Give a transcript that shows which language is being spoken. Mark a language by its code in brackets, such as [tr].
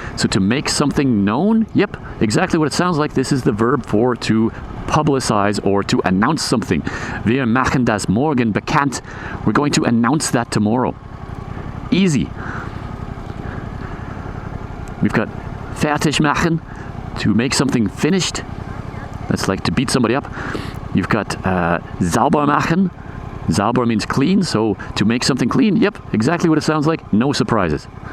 [en] So to make something known, yep, exactly what it sounds like. This is the verb for to publicize or to announce something. [de] Wir machen das morgen bekannt. [en] We're going to announce that tomorrow. Easy. We've got fertig machen, to make something finished. That's like to beat somebody up. You've got sauber machen. Sauber means clean, so to make something clean, yep, exactly what it sounds like. No surprises.